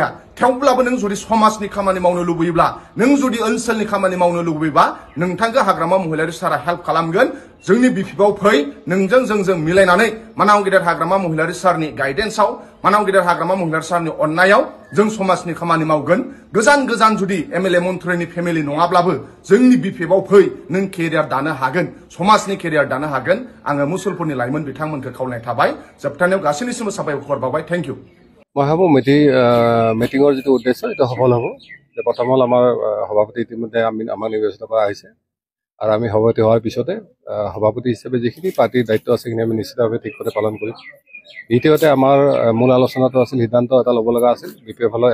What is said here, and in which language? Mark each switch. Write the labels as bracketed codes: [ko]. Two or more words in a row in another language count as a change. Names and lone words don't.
[brx] थेवब्लाबो नों जुदि समाजनि खामानि मावनो लुबैयोब्ला नों जुदि ओनसोलनि खामानि मावनो लुबैयोबा नोंथांखौ हाग्रामा महिलारि सारा हेल्प खालामगोन जोंनि BPF आव फै नोंजों जोंजों मिलायनानै मानाव गेदेर हाग्रामा महिलारि सारनि गाइडेन्सआव मानाव गेदेर हाग्रामा महिलारि सारनि अननायाव जों समाजनि खामानि मावगोन गोजान गोजान जुदि MLA मन्थ्रिनि फेमिलि नङाब्लाबो जोंनि BPF आव फै नों केरियार दानो हागोन समाजनि केरियार दानो हागोन आङो मुसलपुरनि लाइमोन बिथांमोनखौ खावलायनाय थाबाय जोबथारनायाव गासैनिसिमबो साबायखर बावबाय [en] thank you [as] মই ভাবোঁ মিটিঙৰ যিটো উদ্দেশ্য এইটো সফল হ'ব যে প্ৰথম হ'ল আমাৰ সভাপতি ইতিমধ্যে আমাক নিৰ্বাচিত কৰা হৈছে আৰু আমি সভাপতি হোৱাৰ পিছতে সভাপতি হিচাপে যিখিনি পাৰ্টিৰ দায়িত্ব আছে সেইখিনি আমি নিশ্চিতভাৱে ঠিকমতে পালন কৰিম দ্বিতীয়তে আমাৰ মূল আলোচনাটো আছিল সিদ্ধান্ত এটা ল'ব লগা আছিল BPF ফালৰ